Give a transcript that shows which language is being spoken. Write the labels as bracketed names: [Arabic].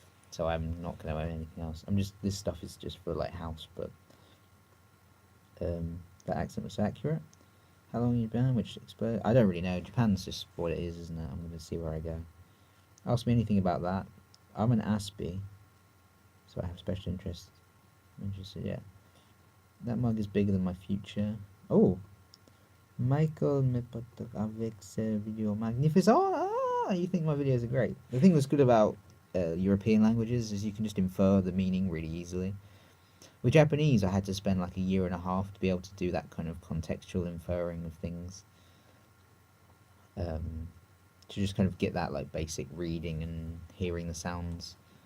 [English] So I'm not going to own anything else. This stuff is just for like house, but that accent was accurate. How long have you been? Which expert? I don't really know. Japan's just what it is, isn't it? I'm going to see where I go. Ask me anything about that. I'm an Aspie, so I have special interest. Interested, yeah. That mug is bigger than my future. [French] Oh, Michael me partage avec ce vidéo magnifique. [English] Oh, you think my videos are great. The thing that's good about European languages is you can just infer the meaning really easily. With Japanese, I had to spend like a year and a half to be able to do that kind of contextual inferring of things. To just kind of get that like basic reading and hearing the sounds.